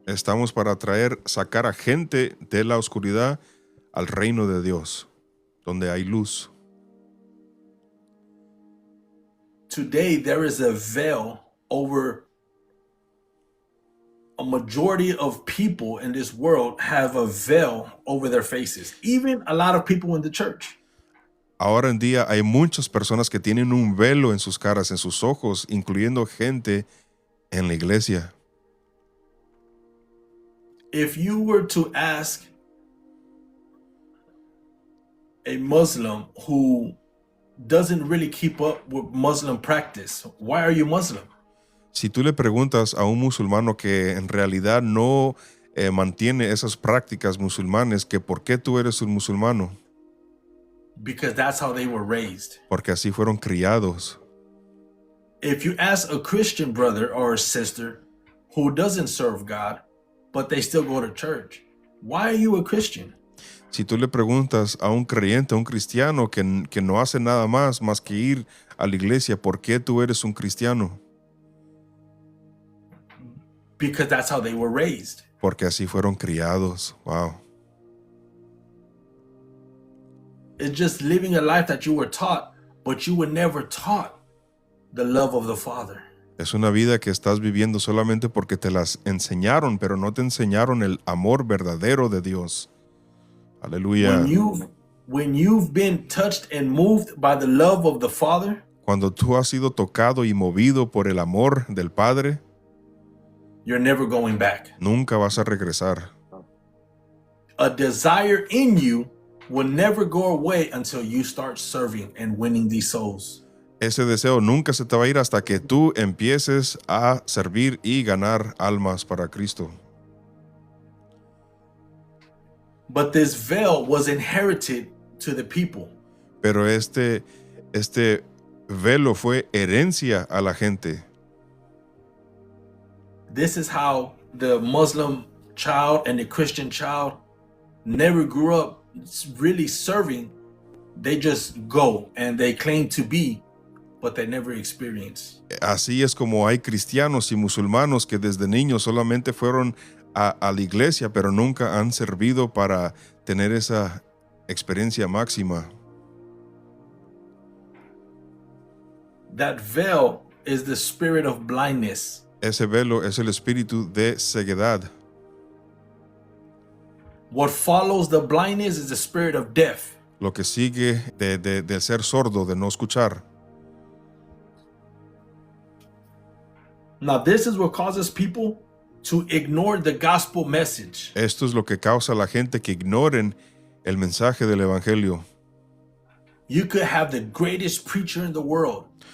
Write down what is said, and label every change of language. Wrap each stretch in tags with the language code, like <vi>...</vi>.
<es>Estamos para sacar a gente de la oscuridad al reino de Dios, donde hay luz.</es> <en>Today, there is a veil over a majority of people in this world have a veil over their faces. Even a lot of people in the church.</en> <es>Ahora en día hay muchas personas que tienen un velo en sus caras, en sus ojos, incluyendo gente en la iglesia.</es> <en>If you were to ask a Muslim who doesn't really keep up with Muslim practice, why are you Muslim?</en> <es>Si tú le preguntas a un musulmano que en realidad no mantiene esas prácticas musulmanes, que por qué tú eres un musulmano,</es> <en>because that's how they were raised.</en> <es>porque así fueron criados.</es> <en>If you ask a Christian brother or a sister who doesn't serve God, but they still go to church, why are you a Christian?</en> <es>Si tú le preguntas a un creyente, a un cristiano que no hace nada más que ir a la iglesia, ¿por qué tú eres un cristiano?</es> <en>Because that's how they were raised.</en> <es>Porque así fueron criados.</es> <en>Wow. It's just living a life that you were taught, but you were never taught the love of the Father.</en> <es>Es una vida que estás viviendo solamente porque te las enseñaron, pero no te enseñaron el amor verdadero de Dios. Aleluya.</es> <en>When you've been touched and moved by the love of the Father,</en> <es>Cuando tú has sido tocado y movido por el amor del Padre,</es> <en>you're never going back.</en> <es>nunca vas a regresar.</es> <en>A desire in you will never go away until you start serving and winning these souls.</en> <es>Ese deseo nunca se te va a ir hasta que tú empieces a servir y ganar almas para Cristo.</es> <en>But this veil was inherited to the people.</en> <es>Pero este velo fue herencia a la gente.</es> <en>This is how the Muslim child and the Christian child never grew up really serving. They just go and they claim to be, but they never experience.</en> <es>Así es como hay cristianos y musulmanos que desde niños solamente fueron a la iglesia, pero nunca han servido para tener esa experiencia máxima.</es> <en>That veil is the spirit of blindness.</en> <es>Ese velo es el espíritu de ceguedad.</es> <en>What follows the blindness is the spirit of death.</en> <es>Lo que sigue de ser sordo, de no escuchar.</es> <en>Now, this is what causes people to ignore the gospel message.</en> <es>Esto es lo que causa a la gente que ignoren el mensaje del evangelio.</es> <en>You could have the greatest preacher in the world.</en>